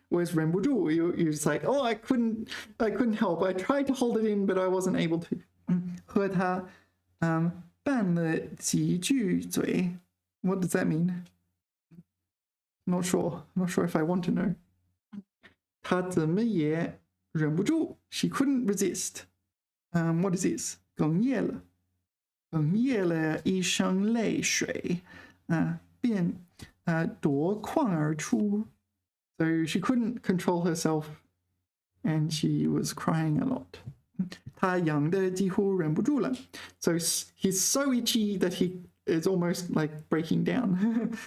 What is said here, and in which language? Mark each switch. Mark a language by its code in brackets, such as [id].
[en] Whereas 忍不住 you're just like, oh, I couldn't help. I tried to hold it in, but I wasn't able to. 和他拌了几句嘴 What does that mean? Not sure if I want to know. [zh] 她怎么也忍不住 She couldn't resist. [en] What is this? 哽咽了一声泪水便夺眶而出 So she couldn't control herself and she was crying a lot. 她痒得几乎忍不住了 So he's so itchy that he is almost like breaking down.